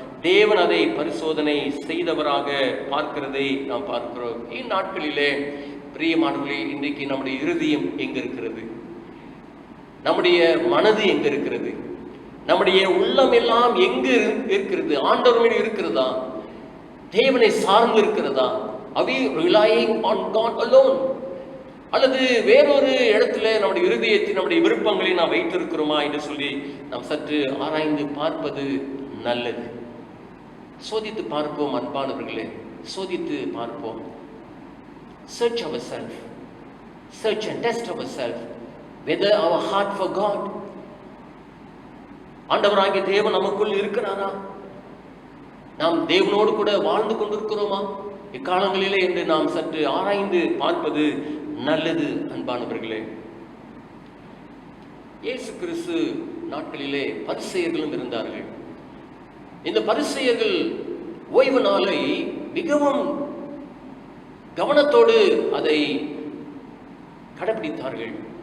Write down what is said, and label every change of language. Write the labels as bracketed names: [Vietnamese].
[Tamil] தேவன் அதை பரிசோதனை செய்தவராக பார்க்கிறதை நாம் பார்க்கிறோம். இந்நாட்களிலே பிரியமானவர்களே, இன்றைக்கு நம்முடைய இருதயம் எங்க இருக்கிறது? நம்முடைய மனது எங்க இருக்கிறது? நம்முடைய உள்ளம் எல்லாம் எங்கு இருக்கிறது? ஆண்டவர் மீது இருக்கிறதா? தேவனை சார்ந்து இருக்கிறதா? [English] Are we relying on God alone? [Tamil] அல்லது வேறொரு இடத்துல நம்முடைய இருதயத்தை, நம்முடைய விருப்பங்களை நாம் வைத்திருக்கிறோமா என்று சொல்லி நாம் சற்று ஆராய்ந்து பார்ப்பது நல்லது. சோதித்து பார்ப்போம் அன்பானவர்களே, சோதித்து பார்ப்போம். [English] Search ourselves, search and test ourselves whether our heart for God, [Tamil] ஆண்டவராகிய தேவன் நமக்குள் இருக்கிறாரா? நாம் தேவனோடு கூட வாழ்ந்து கொண்டிருக்கிறோமா இக்காலங்களிலே என்று நாம் சற்று ஆராய்ந்து பார்ப்பது நல்லது. அன்பானவர்களே, இயேசு கிறிஸ்து நாட்களிலே பரிசேயர்களும் இருந்தார்கள். இந்த பரிசேயர்கள் ஓய்வு நாளை மிகவும் கவனத்தோடு அதை கடைபிடித்தார்கள்.